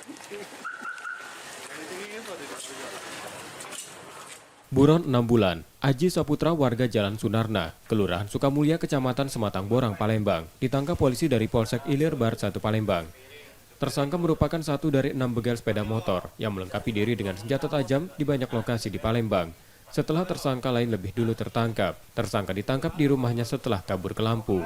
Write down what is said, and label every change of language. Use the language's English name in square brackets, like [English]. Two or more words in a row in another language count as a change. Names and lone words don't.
[Indonesian] Buron 6 bulan, Aji Saputra warga Jalan Sunarna, Kelurahan Sukamulya, Kecamatan Sematang Borang, Palembang, ditangkap polisi dari Polsek Ilir Barat 1 Palembang. Tersangka merupakan satu dari 6 begal sepeda motor yang melengkapi diri dengan senjata tajam di banyak lokasi di Palembang. Setelah tersangka lain lebih dulu tertangkap, tersangka ditangkap di rumahnya setelah kabur ke Lampung.